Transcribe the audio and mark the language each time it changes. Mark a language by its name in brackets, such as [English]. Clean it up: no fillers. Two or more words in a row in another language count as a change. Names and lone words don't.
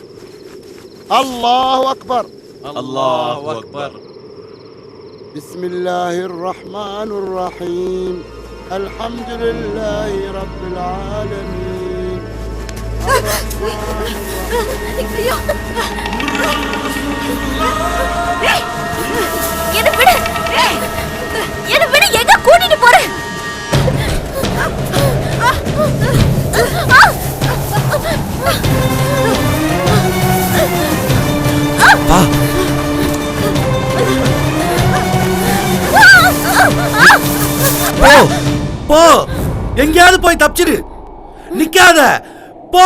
[Arabic] الله أكبر. الله أكبر. بسم الله الرحمن الرحيم. الحمد لله رب العالمين. [Tamil] என்ன விடு, எங்க கூட்டிட்டு போற? பா போ போ, எங்கேயாவது போய் தப்பிச்சிடு, நிக்காத, போ.